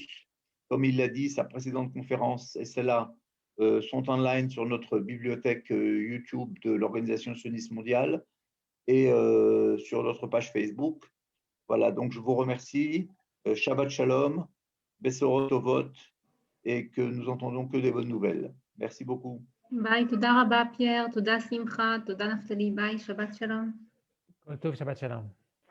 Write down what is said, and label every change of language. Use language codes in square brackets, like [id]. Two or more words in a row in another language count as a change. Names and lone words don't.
[fr] Comme il l'a dit, sa précédente conférence et celle-là sont en ligne sur notre bibliothèque YouTube de l'Organisation sioniste mondiale et sur notre page Facebook. Voilà, donc je vous remercie. [he] שבת שלום, בשורות טובות, [fr] et que nous entendons que des bonnes nouvelles. Merci beaucoup. [he] ביי, תודה רבה פייר, תודה שמחה, תודה נפתלי, ביי, שבת שלום. טוב, שבת שלום.